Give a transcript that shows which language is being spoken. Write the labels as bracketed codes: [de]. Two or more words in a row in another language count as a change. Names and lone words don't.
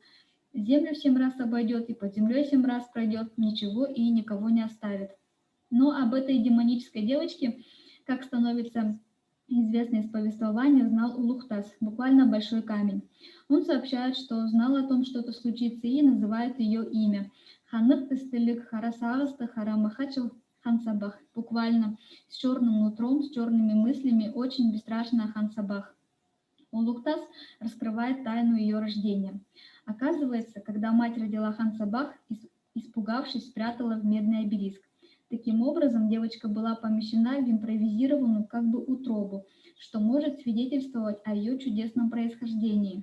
[ru] Землю 7 раз обойдет и под землей 7 раз пройдет, ничего и никого не оставит. Но об этой демонической девочке, как становится известно из повествования, знал Улухтас, буквально большой камень. Он сообщает, что знал о том, что это случится, и называет ее имя. [kjh] Ханық тыстылик харасағысты харамахачыл хансабах, [ru] буквально с черным нутром, с черными мыслями, очень бесстрашная хансабах. Улухтас раскрывает тайну ее рождения. Оказывается, когда мать родила Хансабах, испугавшись, спрятала в медный обелиск. Таким образом, девочка была помещена в импровизированную как бы утробу, что может свидетельствовать о ее чудесном происхождении.